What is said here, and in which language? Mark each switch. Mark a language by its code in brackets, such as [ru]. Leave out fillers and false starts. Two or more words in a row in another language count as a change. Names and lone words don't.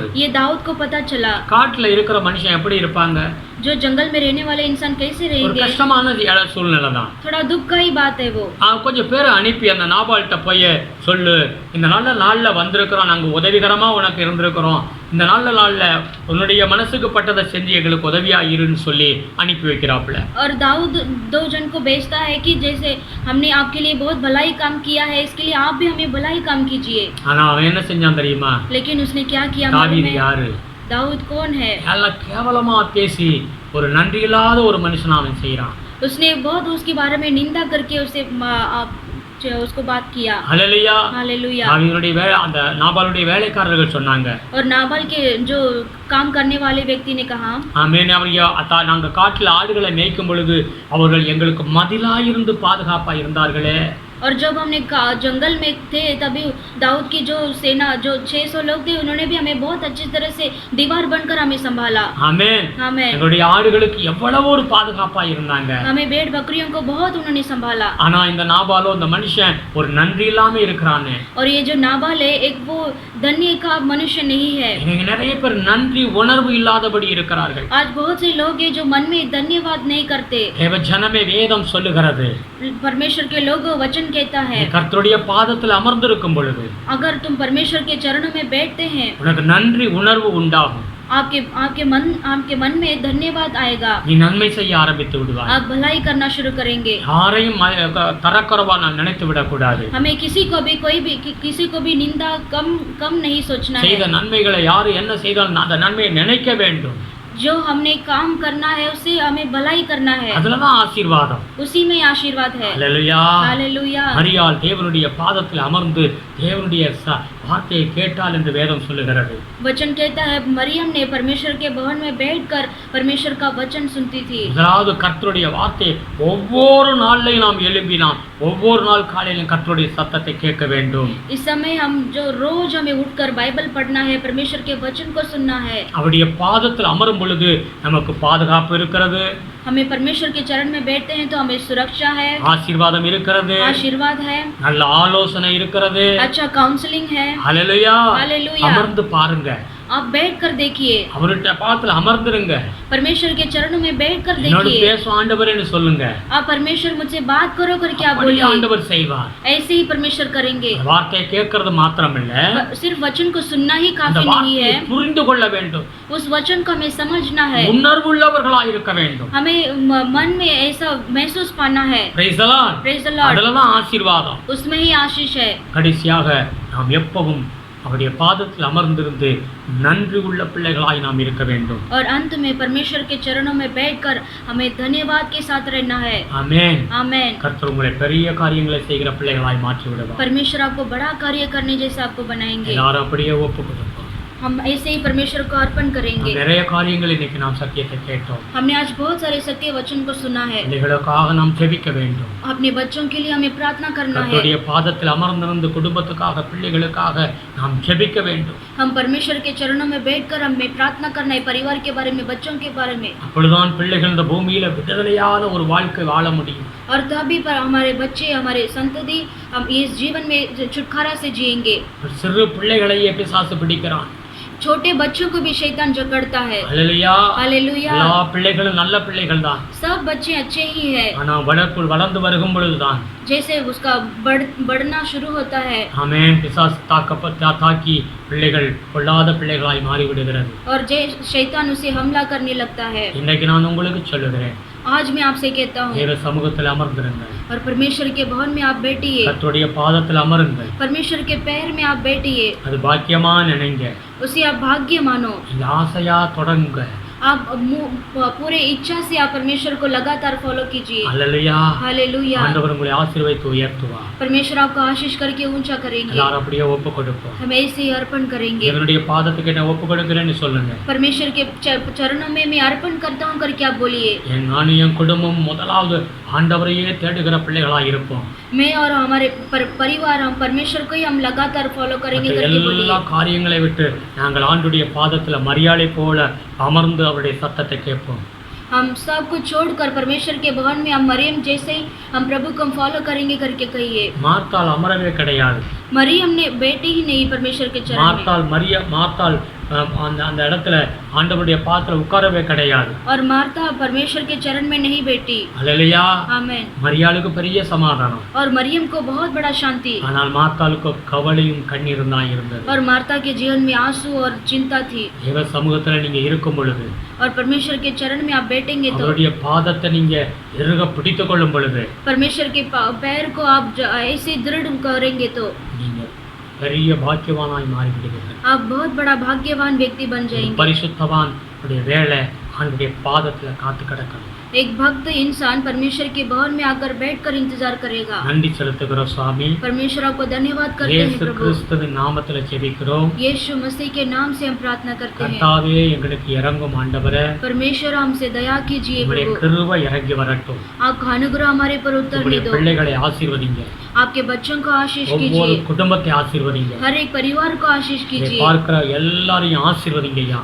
[hi] ये दाऊद को पता चला. [ta] காட்டுல இருக்கிற மனுஷன் எப்படி இருப்பாங்க, [hi] जो जंगल में रहने वाले इंसान कैसे [ta] ஒரு [hi] रहेंगे. [ta] கஷ்டமான சூழ்நிலை தான். [hi] थोड़ा दुख का ही बात है वो. [ta] கொஞ்சம் பேரை அனுப்பி அந்த நாபால்கிட்ட போய் சொல்லு, இந்த நல்ல நாள்ல வந்திருக்கிறோம், நாங்க உதவிகரமா உனக்கு இருந்திருக்கிறோம், இந்த நல்ல நாள்ல உன்னுடைய மனசுக்கு பட்டதை செஞ்சு எங்களுக்கு உதவியா இருன்னு சொல்லி அனுப்பி வைக்கிறாப்புல. [hi] और दाऊद 2 जन को भेजता है कि जैसे हमने आपके लिए बहुत भलाई काम किया है, इसके लिए आप भी हमें भलाई काम कीजिए. [ta] ஆனா அவன் என்ன செஞ்சான் தெரியுமா, [hi] लेकिन उसने क्या किया. [ta] தாவீது யாரு, [hi] दाऊद कौन है. [ta] எல்லாம் கேவலமா பேசி ஒரு நன்றி இல்லாத ஒரு மனுஷனா அவன் செய்யறான். [hi] उसने बहुत उसके बारे में निंदा करके उसको बात किया. हालेलुया. हालेलुया. [ta] தாவீதுடைய அந்த நாபாலுடைய வேலைக்காரர்கள் சொன்னாங்க. [hi] और नाबाल के जो काम करने वाले व्यक्ति ने कहा. [ta] ஆமென். நாங்க காட்டுல ஆடுகளை மேய்க்கும் பொழுது அவர்கள் எங்களுக்கு மதிலாயிருந்து பாதுகாப்பா இருந்தார்களே. [hi] और जब हमने जंगल में थे तभी दाऊद की जो सेना जो 600 लोग थे उन्होंने भी हमें बहुत अच्छी तरह से दीवार बनकर हमें संभाला. [ta] ஆமென். ஆமென். எங்களுடைய ஆடுகளுக்கு எவ்வளவு ஒரு பாதுகாப்பா இருந்தாங்க. [hi] हमें भेड़ बकरियों को बहुत उन्होंने संभाला. [ta] ஆனா இந்த நாபாலோ இந்த மனுஷன் ஒரு நன்றி இல்லாம இருக்கிறானே. [hi] और ये जो नाबाल है एक वो धन्य का मनुष्य नहीं है. [ta] இன்னைக்கு நிறைய பேர் நன்றி உணர்வு இல்லாதபடி இருக்கிறார்கள். [hi] आज बहुत से लोग हैं जो मन में धन्यवाद नहीं करते. [ta] தேவ ஜனமே வேதம் சொல்லுகிறது, [hi] परमेश्वर के लोग वचन कहता है, [ta] கர்த்தருடைய பாதத்தில் அமர்ந்திருக்கும் பொழுது [hi] अगर तुम परमेश्वर के चरणों में बैठते हैं [ta] உனக்கு நன்றி உணர்வு உண்டாகும். [hi] आपके मन में धन्यवाद आएगा. [ta] நீ நன்மை செய்ய ஆரம்பித்து விடுவாய். [hi] आप भलाई करना शुरू करेंगे. [ta] யாரையும் தரக்குறைவா நான் நினைத்து விடக்கூடாது. [hi] हमें किसी को भी निंदा कम नहीं सोचना [ta] செய்த [hi] है. [ta] நன்மைகளை யாரு என்ன செய்தாலும் அந்த நன்மையை நினைக்க வேண்டும். [hi] जो हमने काम करना है उसे हमें भलाई करना है. [ta] அதுலதான் ஆசீர்வாதம். [hi] उसी में आशीर्वाद है. [ta] ஹல்லேலூயா. [hi] हालेलुया. [ta] மரியாள் தேவனுடைய பாதத்தில் அமர்ந்து தேவனுடைய வார்த்தையை கேட்டால் என்று வேதம் சொல்லுகிறது. [hi] वचन कहता है मरियम ने परमेश्वर के भवन में बैठकर परमेश्वर का वचन सुनती थी. [ta] அதாவது கர்த்தருடைய வார்த்தை ஒவ்வொரு நாள்லையும் நாம் எழும்பினாம், ஒவ்வொரு நாள் காலையிலும் கர்த்தருடைய சத்தத்தை கேட்க வேண்டும். [hi] इस समय हम जो रोज हमें उठकर बाइबल पढ़ना है, परमेश्वर के वचन को सुनना है. [ta] அவருடைய பாதத்தில் அமரும் பொழுது நமக்கு பாதுகாப்பு இருக்கிறது. [hi] हमें परमेश्वर के चरण में बैठते हैं तो हमें सुरक्षा है. [ta] ஆசீர்வாதம் இருக்கிறது. [hi] आशीर्वाद है. [ta] நல்ல ஆலோசனை இருக்கிறது. [hi] अच्छा काउंसलिंग है. [ta] ஹல்லேலூயா. [hi] हालेलुया. [ta] அமர்ந்து பாருங்க. [hi] आप बैठ कर देखिए. [ta] அவருடைய பாதத்தில் அமர்ந்துருங்க. [hi] परमेश्वर के चरणों में बैठ कर [ta] என்னோட [hi] देखिए. [ta] பேசும் ஆண்டவரேன்னு சொல்லுங்க. [hi] आप परमेश्वर मुझसे बात करो करके आप [ta] அப்படியே [hi] बोलिए. [ta] ஆண்டவர் செய்வார். [hi] ऐसे ही परमेश्वर करेंगे. [ta] வார்த்தையை கேட்கறது மாத்திரமல்ல, [hi] सिर्फ वचन को सुनना ही [ta] அந்த [hi] काफी नहीं [ta] வார்த்தையை [hi] है. [ta] புரிந்து கொள்ள வேண்டும். [hi] उस वचन को हमें समझना है. [ta] உணர்வுள்ளவர்களாக இருக்க வேண்டும். [hi] हमें मन में ऐसा महसूस पाना है. [en] Praise the Lord. Praise the Lord. [ta] அதுலதான் ஆசீர்வாதம். [hi] उसमें ही आशीष है. [ta] கடைசியாக நாம் எப்பவும் அவருடைய பாதத்தில் அமர்ந்திருந்து நன்றி உள்ள பிள்ளைகளாய் நாம் இருக்க வேண்டும். [hi] और अंत में परमेश्वर के चरणों में बैठकर हमें धन्यवाद के साथ रहना है. [ta] ஆமென். [hi] आमेन. [ta] கர்த்தர் உங்களை பெரிய காரியங்களை செய்கிற பிள்ளைகளாய் மாற்றி விடுவார். [hi] परमेश्वर आपको बड़ा कार्य करने जैसा आपको बनाएंगे. [ta] எல்லாரும் அப்படியே ஒப்பு கொடுப்போம். [hi] हम ऐसे ही परमेश्वर को अर्पण करेंगे. [ta] நிறைய காரியங்கள் இன்னைக்கு நாம் சத்தியத்தை கேட்டோம். [hi] हमने आज बहुत सारे सत्य वचन को सुना है. [ta] பிள்ளைகளுக்காக நாம் ஜெபிக்க வேண்டும். [hi] अपने बच्चों के लिए हमें प्रार्थना करना है। [ta] கர்த்தருடைய பாதத்தில் அமர்ந்திருந்து குடும்பத்துக்காக பிள்ளைகளுக்காக நாம் ஜெபிக்க வேண்டும். [hi] हम परमेश्वर के चरणों में बैठकर हमें प्रार्थना करना है, परिवार के बारे में, बच्चों के बारे में। [ta] அப்பொழுதுதான் பிள்ளைகள் இந்த பூமியில விடுதலையான ஒரு வாழ்க்கை வாழ முடியும். [hi] और तभी पर हमारे बच्चे, हमारे संतति हम इस जीवन में छुटकारा से जिएंगे। [ta] சிறு பிள்ளைகளையே பிசாசு பிடிக்கிறான். [hi] छोटे बच्चों को भी शैतान जकड़ता है। [ta] ஹல்லேலூயா. [hi] हालेलुया। [ta] எல்லா பிள்ளைகளும் நல்ல பிள்ளைகள் தான். [hi] सब बच्चे अच्छे ही हैं। [ta] ஆனா வளர்ந்து வருகும் பொழுதுதான் [hi] जैसे उसका बढ़ना शुरू होता है, [ta] ஆமென், பிசாசு தாக்கி பிள்ளைகள் பொல்லாத பிள்ளைகளாய் மாறிவிடுகிறது. [hi] और शैतान उसे हमला करने लगता है। [ta] இன்னைக்கு நான் உங்களுக்கு சொல்லுகிறேன், [hi] आज मैं आपसे कहता हूँ, [ta] தேவ சமூகத்தில் அமர்ந்திருங்கள். [hi] और परमेश्वर के भवन में आप बैठिए, [ta] கர்த்தருடைய பாதத்தில் அமருங்கள். [hi] परमेश्वर के पैर में आप बैठिए, [ta] அது பாக்கியமா நினைங்க. [hi] उसे आप भाग्य मानो। [ta] இந்த ஆசையா தொடங்குங்க. [hi] आप पूरे इच्छा से आप परमेश्वर को लगातार फॉलो कीजिए। [ta] ஹல்லேலூயா. [hi] हालेलुया। [ta] ஆண்டவர் உங்களை ஆசீர்வதித்து உயர்த்துவார். [hi] परमेश्वर आपको आशीष करके ऊंचा करेंगे। [ta] எல்லாரும் அப்படியே ஒப்பு கொடுப்போம். [hi] हम ऐसे ही अर्पण करेंगे। [ta] தேவனுடைய பாதத்துக்கு நான் ஒப்பு கொடுக்கிறேன்னு சொல்லுங்க. [hi] परमेश्वर के चरणों में मैं अर्पण करता हूं करके आप बोलिए। [ta] நானும் என் குடும்பம் முதலாவது ஆண்டவரையே தேடுகிற பிள்ளைகளாக இருப்போம். [hi] मैं और हमारे परिवार हम परमेश्वर को ही हम लगातार फॉलो करेंगे करके बोलिए। [ta] எல்லா காரியங்களை விட்டு நாங்கள் ஆண்டுடைய பாதத்தில் மரியாதை போல அமர்ந்து அவருடைய சத்தத்தை கேட்போம். [hi] हम सब कुछ छोड़कर परमेश्वर के भवन में हम मरियम जैसे ही हम प्रभु को हम फॉलो करेंगे करके कहिए। [ta] மார்த்தாள் அமரவே கிடையாது. [hi] मरियम ने बैठे ही नहीं परमेश्वर के चरण में। [ta] மார்த்தாள் அந்த இடத்துல ஆண்டவருடைய பாதத்தில் உட்காரவே கிடையாது. [hi] और मार्था परमेश्वर के चरण में नहीं बैठी। [ta] ஹல்லேலூயா. [hi] आमेन। [ta] மரியாளுக்கு பெரிய சமாதானம். [hi] और मरियम को बहुत बड़ा शांति। [ta] ஆனால் மார்த்தாளுக்கு கவலையும் கண்ணீரும் தான் இருந்தது. [hi] और मार्था के जीवन में आंसू और चिंता थी। [ta] தேவ சமூகத்தில் நீங்க இருக்கும் பொழுது, [hi] और परमेश्वर के चरण में आप बैठेंगे तो [ta] அவருடைய பாதத்தை நீங்க இறுக பிடித்துக் கொள்ளும் பொழுது, [hi] परमेश्वर के पैर को आप ऐसे दृढ़ करेंगे तो [ta] நீங்க பெரிய பாக்கியவானாய் மாறிவிடுவீர்கள். [hi] आप बहुत बड़ा भाग्यवान व्यक्ति बन जाएंगे। [ta] பரிசுத்தவான் உடைய வேலை ஆண்டுடைய பாதத்துல காத்து கிடக்கணும். [hi] एक भक्त इंसान परमेश्वर के भवन में आकर बैठकर इंतजार करेगा। [ta] நன்றி செலுத்துகிறோம் சுவாமி. [hi] परमेश्वर आपको धन्यवाद करते हैं [ta] இயேசு [hi] प्रभु। [ta] கிறிஸ்துவின் நாமத்துல ஜெபிக்கிறோம். [hi] यीशु मसीह के नाम से हम प्रार्थना करते हैं। [ta] கர்த்தாவே, எங்களுக்கு இறங்கும் ஆண்டவரே, [hi] परमेश्वर हमसे दया कीजिए [ta] உங்களுடைய [hi] प्रभु। [ta] கிருபை இறங்கி வரட்டும். [hi] आपका अनुग्रह हमारे पर उतरने [ta] உங்களுடைய [hi] दो। [ta] பிள்ளைகளை ஆசீர்வதிங்க. [hi] आपके बच्चों को आशीष [ta] ஒவ்வொரு [hi] कीजिए। [ta] குடும்பத்தை ஆசீர்வதிங்க. [hi] हर एक परिवार को आशीष [ta] இதை [hi] कीजिए। [ta] பார்க்கிற எல்லாரையும் ஆசீர்வதிங்க ஐயா.